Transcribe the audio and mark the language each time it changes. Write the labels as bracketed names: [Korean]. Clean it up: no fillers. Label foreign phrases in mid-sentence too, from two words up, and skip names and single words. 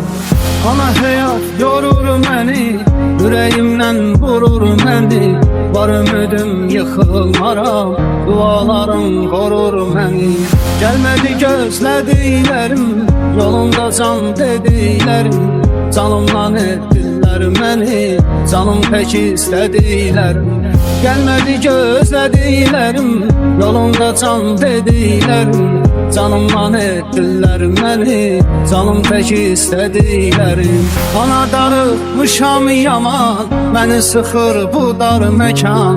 [Turkish] Bana hayat yorur beni, yüreğimden vurur beni. Var ümidim yıkılmaram, dualarım korur beni. Gelmedi gözlediklerim, yolunda can dediklerim. Canımdan ettiler [Azerbaijani] etdilər məni. Canım pək istədiklərim gəlmədi gözlədiklərim. Yolunda can dediklərim canımdan etdilər məni. Canım pək istədiklərim. Ana darıxmışam yaman, məni sıxır bu dar məkan.